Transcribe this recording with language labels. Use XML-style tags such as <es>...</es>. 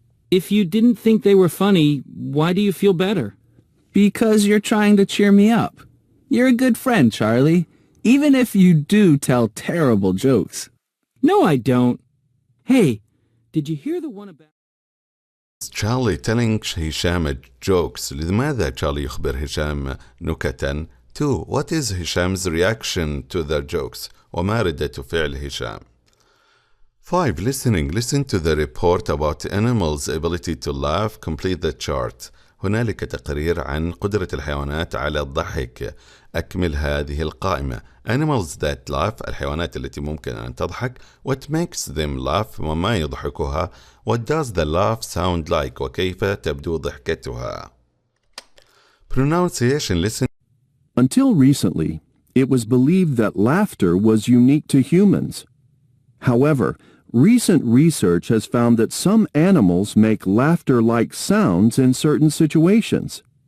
<en>If you didn't think they were funny, why do you feel better? Because you're trying to cheer me up. You're a good friend, Charlie, even if you do tell terrible jokes. No, I don't. Hey, did you hear the one about... Charlie telling هشام jokes.</en> <ar>لماذا Charlie يخبر هشام نكتا؟ 2.</ar> <en>What is Hisham's reaction to their jokes?</en> <ar>وما ردة فعل هشام؟ 5. Listening.</ar> <en>Listen to the report about animals' ability to laugh. Complete the chart.</en> <ar>هنالك تقرير عن قدرة الحيوانات على الضحك. أكمل هذه القائمة.</ar> <en>Animals that laugh.</en> <ar>الحيوانات التي ممكن أن تضحك.</ar> <en>What makes them laugh.</en> <ar>وما يضحكها.</ar> <en>What does the laugh sound like.</en> <ar>وكيف تبدو ضحكتها.</ar> <en>Pronunciation. Listen. Until recently, it was believed that laughter was unique to humans. However, recent research has found that some animals make laughter-like sounds in certain situations.</en>